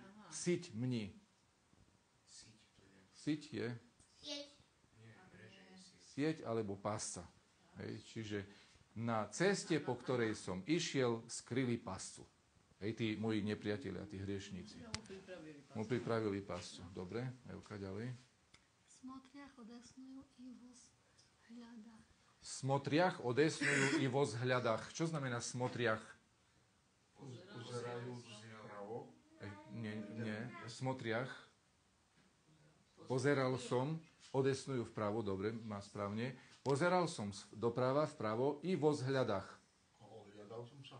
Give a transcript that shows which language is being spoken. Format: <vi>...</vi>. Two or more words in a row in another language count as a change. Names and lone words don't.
<sk>Siť mni. Siť je? Sieť alebo pásca. Hej, čiže na ceste, po ktorej som išiel, skryli páscu. Hej, tí moji nepriatelia, tí hriešníci. Mu pripravili páscu. Dobre, Evka, ďalej.</sk> <cu>Смотрях одесную и возглядах. Смотрях одесную и возглядах.</cu> <sk>Čo znamená smotriach? Pozerajú vpravo. Nie. Smotriach. Pozeral som, odesnujú vpravo, dobre, má správne. Pozeral som doprava, vpravo</sk> <cu>и возглядах.</cu> <sk>Hľadal som sa.</sk>